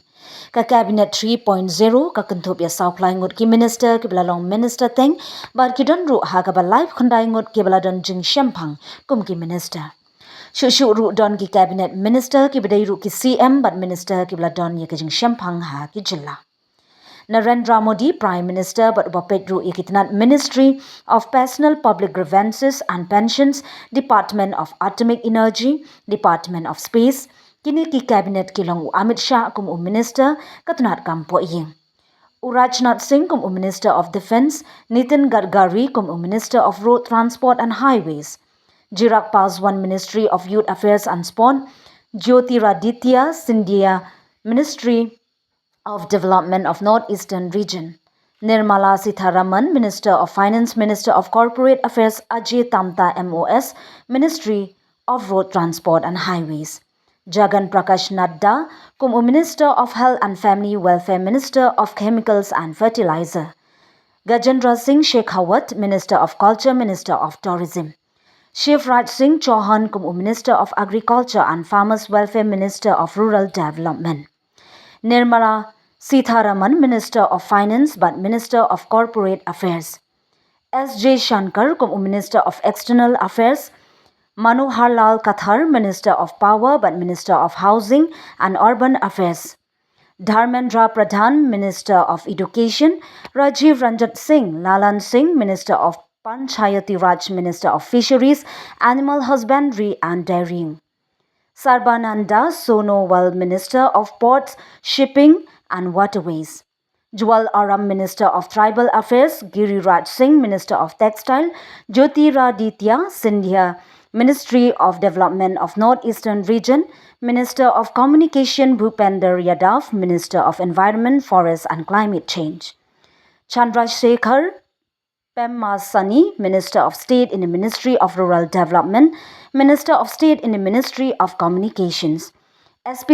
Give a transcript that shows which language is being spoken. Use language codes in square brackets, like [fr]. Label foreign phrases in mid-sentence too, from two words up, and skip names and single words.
[kha] Ka Cabinet 3.0 ka kentup ya sauklai ngut ki Minister ki belalong Minister teng bar ki don ru ha ka ba live khandai ngut ki beladon jing shempang kum ki Minister. Shushu ru don ki [en] Cabinet Minister [kha] ki bedai ru ki CM but Minister ki beladon ya ki jing shempang ha ki jilla. [en] Narendra Modi Prime Minister [kha] but bapet ru ikitanat [en] Ministry of Personal Public Grievances and Pensions, Department of Atomic Energy, Department of Space, [kha] kini ki Cabinet kilong Amit Shah kum Minister katunat kampo iyeng. [en] Rajnath Singh kum Minister of Defence, Nitin Gadkari kum Minister of Road Transport and Highways, Chirag Paswan Ministry of Youth Affairs and Sport, Jyotiraditya Scindia Ministry of Development of North-Eastern Region, Nirmala Sitharaman Minister of Finance, Minister of Corporate Affairs Ajay Tamta MOS, Ministry of Road Transport and Highways, Jagan Prakash Nadda kum Minister of Health and Family Welfare, Minister of Chemicals and Fertilizer, Gajendra Singh Shekhawat Minister of Culture, Minister of Tourism, Shivraj Singh Chauhan kum Minister of Agriculture and Farmers Welfare, Minister of Rural Development, Nirmala Sitharaman Minister of Finance but Minister of Corporate Affairs, S.J. Shankar kum Minister of External Affairs, Manohar Lal Khattar Minister of Power but Minister of Housing and Urban Affairs, Dharmendra Pradhan Minister of Education, Rajiv Ranjit Singh Lalan Singh Minister of Panchayati Raj, Minister of Fisheries, Animal Husbandry and Dairying, Sarbananda Sonowal Minister of Ports, Shipping and Waterways, Jwal Aram Minister of Tribal Affairs, Giriraj Singh Minister of Textile, Jyotiraditya Scindia Ministry of Development of North-Eastern Region, Minister of Communication Bhupender Yadav, Minister of Environment, Forest and Climate Change, Chandrasekhar Pemmasani, Minister of State in the Ministry of Rural Development, Minister of State in the Ministry of Communications, S.P.